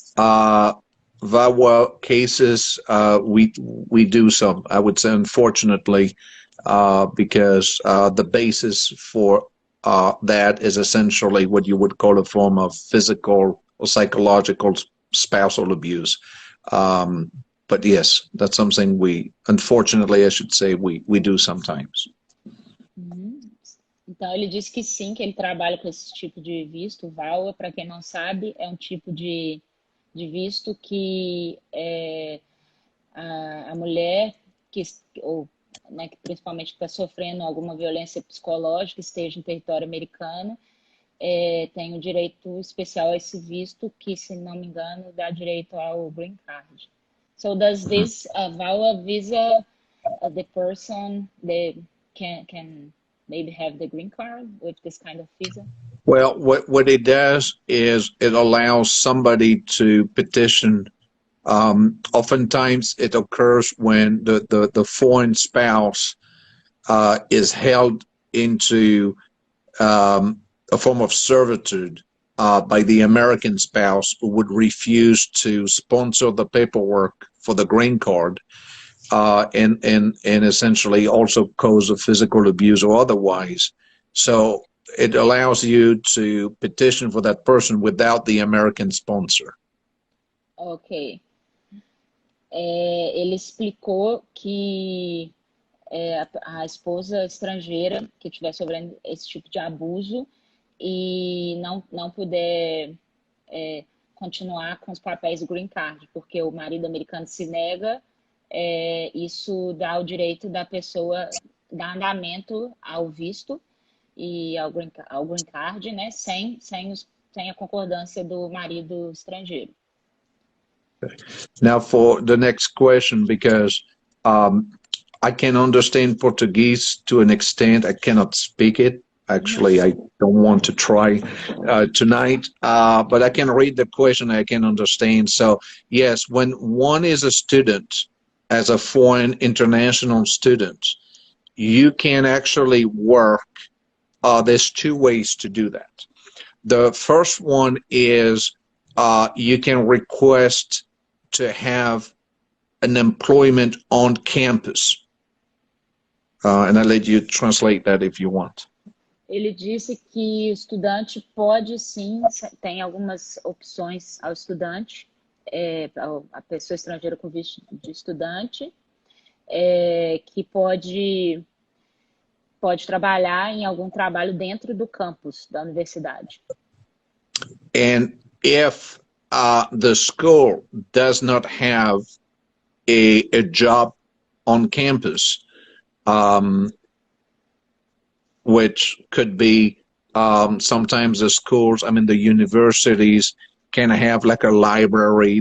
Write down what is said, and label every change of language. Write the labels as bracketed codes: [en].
[en] VAWA cases, we do some, I would say, unfortunately, because the basis for that is essentially what you would call a form of physical or psychological spousal abuse. But yes, that's something we, unfortunately, I should say, we do sometimes. [pt] Então, ele disse que sim, que ele trabalha com esse tipo de visto. VAWA, para quem não sabe, é um tipo de visto que a mulher, que principalmente está sofrendo alguma violência psicológica, esteja em território americano, tem o direito especial a esse visto, que, se não me engano, dá direito ao green card. [en] So does this VAWA visa, the person can maybe have the green card with this kind of visa? Well, what it does is it allows somebody to petition. Oftentimes it occurs when the foreign spouse is held into a form of servitude by the American spouse, who would refuse to sponsor the paperwork for the green card, and essentially also cause of physical abuse or otherwise. So it allows you to petition for that person without the American sponsor. Ok. [pt] Ele explicou que a esposa estrangeira que estiver sofrendo esse tipo de abuso e não puder continuar com os papéis do green card, porque o marido americano se nega, isso dá o direito da pessoa dar andamento ao visto e ao green card, né, sem a concordância do marido estrangeiro. [en] Now for the next question, because I can understand Portuguese to an extent. I cannot speak it. Actually, I don't want to try tonight, but I can read the question. I can understand. So yes, when one is a student, as a foreign international student, you can actually work. There's two ways to do that. The first one is you can request to have an employment on campus. And I'll let you translate that if you want. [pt] Ele disse que o estudante pode sim, tem algumas opções ao estudante, a pessoa estrangeira com visto de estudante, que pode trabalhar em algum trabalho dentro do campus da universidade. [en] And if the school does not have a job on campus, which could be sometimes the schools, I mean, the universities can have like a library.